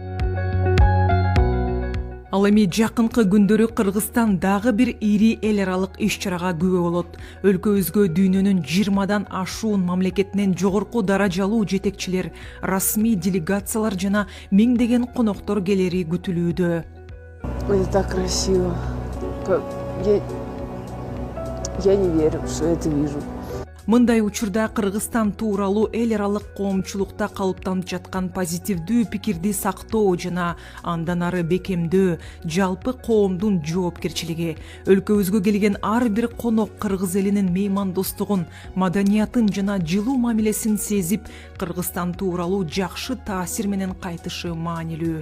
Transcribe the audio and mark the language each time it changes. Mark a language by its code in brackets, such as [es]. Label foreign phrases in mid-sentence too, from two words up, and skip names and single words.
[ky] Ал эми жакынкы күндөрү Кыргызстан дагы бир ири эл аралык иш-чарага күбө болот. Өлкөбүзгө дүйнөнүн 20дан ашуун мамлекетинен жогорку даражалуу жетекчилер, расмий делегациялар жана миңдеген коноктор келери күтүлүүдө. [ru] Это так красиво. Я не верю, что это вижу. [ky] Мындай учурда Кыргызстан тууралуу эл аралык коомчулукта калыптанып жаткан позитивдүү пикирди сактоо жана андан ары бекемдөө жалпы коомдун жоопкерчилиги. Өлкөбүзгө келген ар бир конок кыргыз элинин меймандостугун, маданиятын жана жылуу мамилесин сезип, Кыргызстан тууралуу жакшы таасир менен кайтышы маанилүү.